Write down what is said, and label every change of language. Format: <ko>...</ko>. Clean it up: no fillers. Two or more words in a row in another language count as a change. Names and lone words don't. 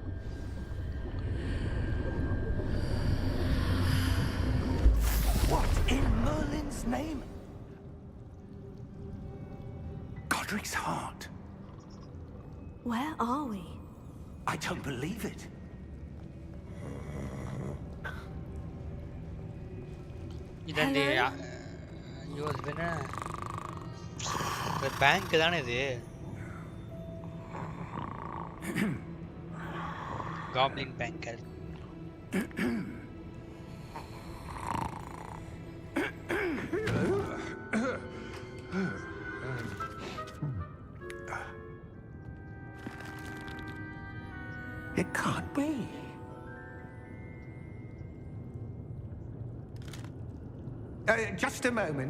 <en>What in Merlin's name? Godric's heart. Where are we? I don't believe it.</en> <ml>ഇതെന്ത് അയ്യോ ഇത് പിന്നെ ബാങ്ക്</ml> <ta>தானே இது</ta> <en>goblin banker It can't be. Just a moment.</en>